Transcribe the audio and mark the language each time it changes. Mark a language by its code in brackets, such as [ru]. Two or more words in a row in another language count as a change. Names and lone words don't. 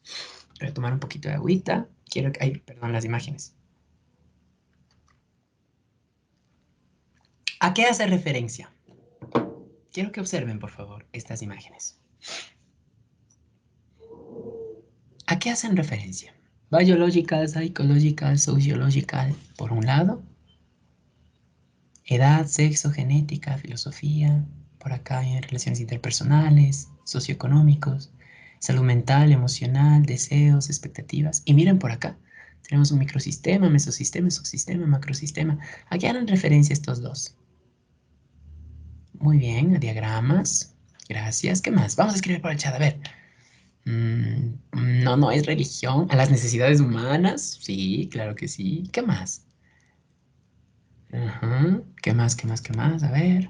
[es] Voy a tomar un poquito de agüita. Quiero que... Ay, perdón, las imágenes. ¿A qué hace referencia? Quiero que observen, por favor, estas imágenes. ¿A qué hacen referencia? [en] Biological, psychological, sociological, [es] por un lado. Edad, sexo, genética, filosofía. Por acá hay relaciones interpersonales, socioeconómicos, salud mental, emocional, deseos, expectativas. Y miren por acá. Tenemos un microsistema, mesosistema, subsistema, macrosistema. ¿A qué harán referencia estos dos? Muy bien, a diagramas. Gracias. ¿Qué más? Vamos a escribir por el chat. A ver. No es religión. ¿A las necesidades humanas? Sí, claro que sí. ¿Qué más? Ajá. ¿Qué más? ¿Qué más? ¿Qué más? A ver.